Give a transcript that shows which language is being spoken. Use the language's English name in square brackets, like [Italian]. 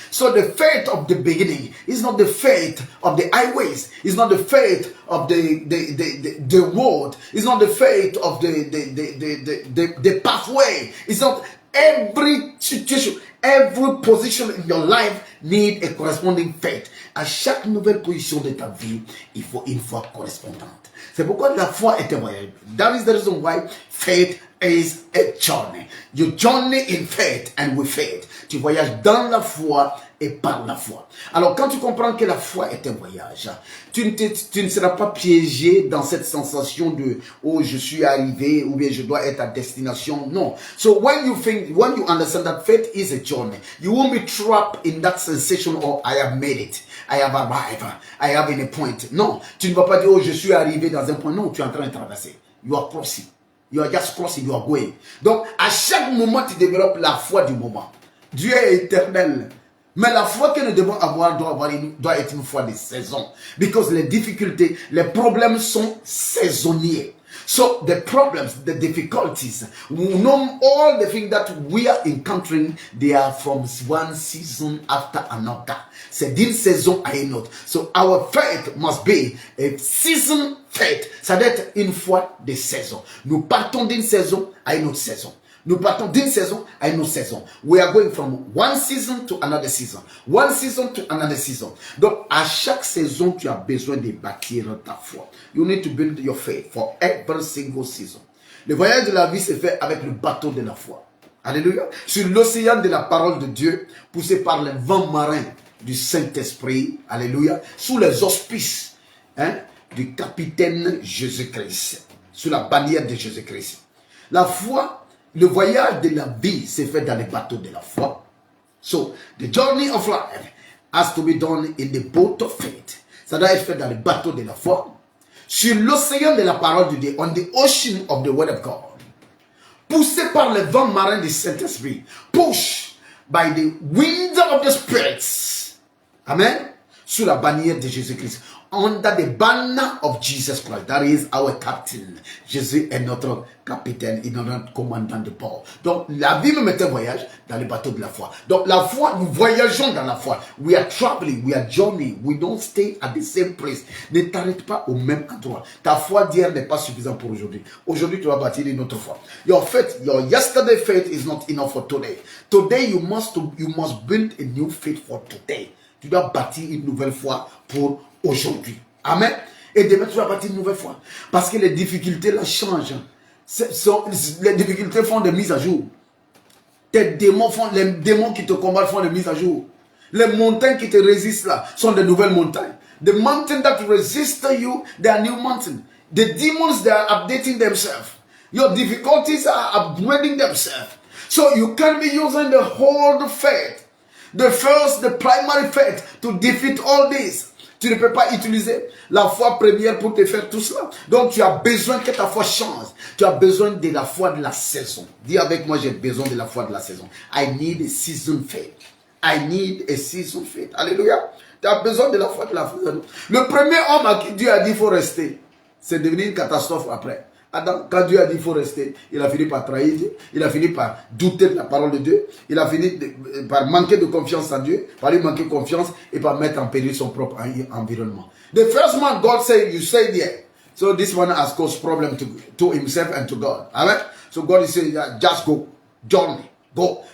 [English] So the faith of the beginning is not the faith of the highways, it's not the faith of the road, it's not the faith of the pathway, it's not every situation, every position in your life need a corresponding faith. [French] À chaque nouvelle position de ta vie, il faut une foi correspondante. C'est pourquoi la foi est un voyage. [English] That is the reason why faith is a journey. You journey in faith and with faith. [French] Tu voyages dans la foi et par la foi. Alors quand tu comprends que la foi est un voyage, tu ne seras pas piégé dans cette sensation de « Oh, je suis arrivé » ou bien « Je dois être à destination ». Non. [English] So when you understand that faith is a journey, you won't be trapped in that sensation of « I have made it ». I have arrived. I have in a point. [French] Non, tu ne vas pas dire, oh, je suis arrivé dans un point. Non, tu es en train de traverser. [English] You are crossing. You are just crossing, you are going. [French] Donc, à chaque moment, tu développes la foi du moment. Dieu est éternel. Mais la foi que nous devons avoir doit être une foi de saison. Because les difficultés, les problèmes sont saisonniers. [English] So the problems, the difficulties, we know all the things that we are encountering, they are from one season after another. [French] C'est d'une saison à une autre. [English] So our faith must be a season faith. [French] Ça doit être une foi de saison. Nous partons d'une saison à une autre saison. Nous partons d'une saison à une autre saison. [English] We are going from one season to another season. One season to another season. [French] Donc, à chaque saison, tu as besoin de bâtir ta foi. [English] You need to build your faith for every single season. [French] Le voyage de la vie se fait avec le bateau de la foi. Alléluia. Sur l'océan de la parole de Dieu, poussé par les vents marins du Saint-Esprit. Alléluia. Sous les auspices du capitaine Jésus-Christ. sous la bannière de Jésus-Christ. La foi, le voyage de la vie se fait dans les bateaux de la foi. [English] So, the journey of life has to be done in the boat of faith. [French] Ça doit être fait dans les bateaux de la foi. Sur l'océan de la parole de Dieu, [English] on the ocean of the word of God. [French] Poussé par le vent marin du Saint-Esprit. [English] Pushed by the winds of the spirits. [French] Amen. Sous la bannière de Jésus-Christ. [English] Under the banner of Jesus Christ. That is our captain. [French] Jésus est notre capitaine et notre commandant de bord. Donc, la vie me met un voyage dans les bateaux de la foi. Donc, la foi, nous voyageons dans la foi. [English] We are traveling, we are journeying. We don't stay at the same place. [French] Ne t'arrête pas au même endroit. Ta foi d'hier n'est pas suffisante pour aujourd'hui. Aujourd'hui, tu vas bâtir une autre foi. [English] Your faith, your yesterday faith is not enough for today. Today, you must build a new faith for today. [French] Tu dois bâtir une nouvelle foi pour aujourd'hui. Amen. Et demain, tu vas bâtir une nouvelle foi. Parce que les difficultés là changent. Les difficultés font des mises à jour. Les démons qui te combattent font des mises à jour. Les montagnes qui te résistent là sont de nouvelles montagnes. [English] The mountains that resist you, they are new mountains. The demons, they are updating themselves. Your difficulties are upgrading themselves. So you can be using the whole faith. The primary faith to defeat all this. [French] Tu ne peux pas utiliser la foi première pour te faire tout cela. Donc tu as besoin que ta foi change. Tu as besoin de la foi de la saison. Dis avec moi, j'ai besoin de la foi de la saison. [English] I need a season faith. I need a season faith. Alléluia. [French] Tu as besoin de la foi de la saison. Le premier homme à qui Dieu a dit qu'il faut rester, c'est devenu une catastrophe après. Adam, quand Dieu a dit qu'il faut rester, il a fini par trahir Dieu, il a fini par douter de la parole de Dieu, il a fini par manquer de confiance en Dieu, par lui manquer de confiance et par mettre en péril son propre environnement. [English] The first man God said, you stay there. So this one has caused problem to himself and to God. Amen. So God is saying, just go, journey, go.